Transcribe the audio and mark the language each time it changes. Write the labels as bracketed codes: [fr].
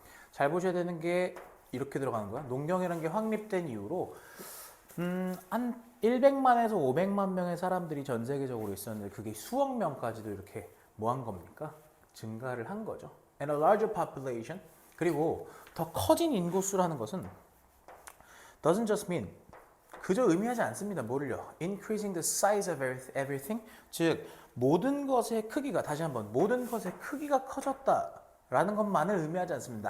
[ko] 잘 보셔야 되는 게 이렇게 들어가는 거야. 농경이라는 게 확립된 이후로 한 100만에서 500만 명의 사람들이 전 세계적으로 있었는데 그게 수억 명까지도 이렇게 뭐 한 겁니까? 증가를 한 거죠. [en] And a larger population. [ko] 그리고 더 커진 인구수라는 것은 [en] doesn't just mean [ko] 그저 의미하지 않습니다. 뭐를요? [en] Increasing the size of everything. [ko] 즉 모든 것의 크기가 다시 한번 모든 것의 크기가 커졌다라는 것만을 의미하지 않습니다.